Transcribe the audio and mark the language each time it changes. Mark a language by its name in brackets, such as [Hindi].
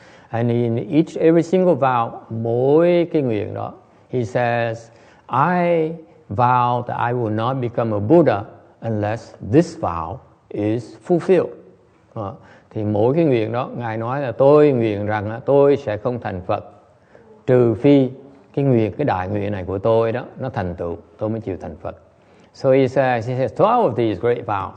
[English] And in every single vow, [Vietnamese] mỗi cái nguyện đó, [English] he says, I vow that I will not become a Buddha unless this vow is fulfilled. [Vietnamese] Thì mỗi cái nguyện đó, Ngài nói là tôi nguyện rằng tôi sẽ không thành Phật trừ phi cái đại nguyện này của tôi đó nó thành tựu, tôi mới chịu thành Phật. [English] So he says 12 of these great vows.